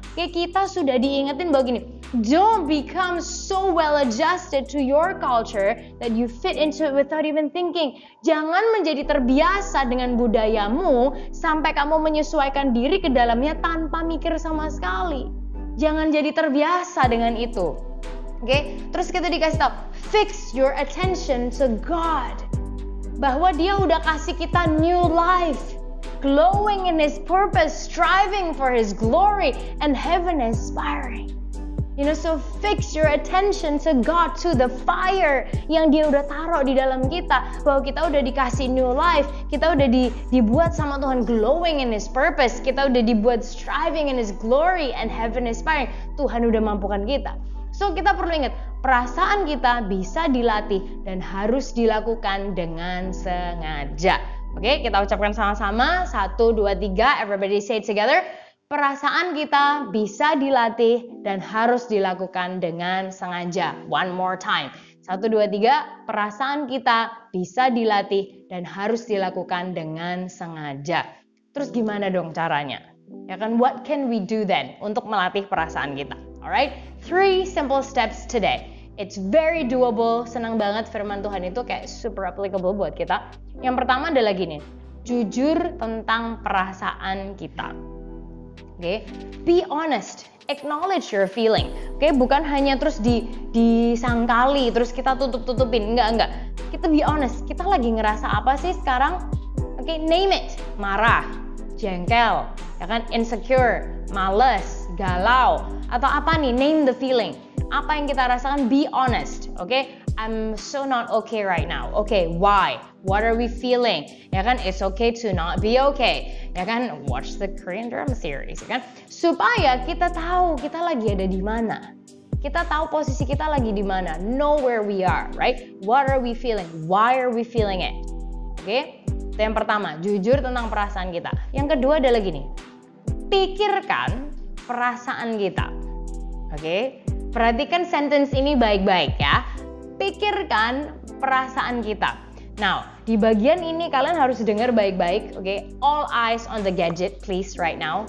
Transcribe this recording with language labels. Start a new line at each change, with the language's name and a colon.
Indonesian: Kayak kita sudah diingetin bahwa gini,
English: don't become so well adjusted to your culture that you fit into it without even thinking.
Indonesian: Jangan menjadi terbiasa dengan budayamu sampai kamu menyesuaikan diri ke dalamnya tanpa mikir sama sekali. Jangan jadi terbiasa dengan itu. Oke, terus kita dikasih tahu,
English: fix your attention to God.
Indonesian: Bahwa Dia udah kasih kita
English: new life. Glowing in His purpose, striving for His glory, and heaven inspiring. So fix your attention to God, to the fire
Indonesian: yang Dia udah taruh di dalam kita. Bahwa kita udah dikasih
English: new life,
Indonesian: kita udah dibuat sama Tuhan
English: glowing in His purpose,
Indonesian: kita udah dibuat
English: striving in His glory, and heaven inspiring.
Indonesian: Tuhan udah mampukan kita. So kita perlu ingat, perasaan kita bisa dilatih dan harus dilakukan dengan sengaja. Oke, kita ucapkan sama-sama.
English: 1, 2, 3, everybody say it together.
Indonesian: Perasaan kita bisa dilatih dan harus dilakukan dengan sengaja.
English: One more time.
Indonesian: 1, 2, 3, perasaan kita bisa dilatih dan harus dilakukan dengan sengaja. Terus gimana dong caranya? Ya kan,
English: what can we do then
Indonesian: untuk melatih perasaan kita?
English: Alright, 3 simple steps today. It's very doable,
Indonesian: senang banget firman Tuhan itu kayak
English: super applicable
Indonesian: buat kita. Yang pertama adalah gini, jujur tentang perasaan kita.
English: Oke, be honest, acknowledge your feeling.
Indonesian: Oke, bukan hanya terus disangkali, terus kita tutup-tutupin, enggak. Kita
English: be honest,
Indonesian: kita lagi ngerasa apa sih sekarang? Oke,
English: name it,
Indonesian: marah, jengkel, ya kan, insecure, males, galau, atau apa nih,
English: name the feeling.
Indonesian: Apa yang kita rasakan,
English: be honest, oke? I'm so not okay right now. Okay, why? What are we feeling? Ya kan, it's okay to not be okay.
Indonesian: Ya kan,
English: watch the Korean drama series,
Indonesian: ya kan? Supaya kita tahu kita lagi ada di mana. Kita tahu posisi kita lagi di mana.
English: Know where we are, right? What are we feeling? Why are we feeling it? Oke?
Indonesian: Itu yang pertama, jujur tentang perasaan kita. Yang kedua adalah gini. Pikirkan perasaan kita. Oke? Perhatikan sentence ini baik-baik ya. Pikirkan perasaan kita. Now, di bagian ini kalian harus dengar baik-baik, oke?
English: All eyes on the gadget, please, right now.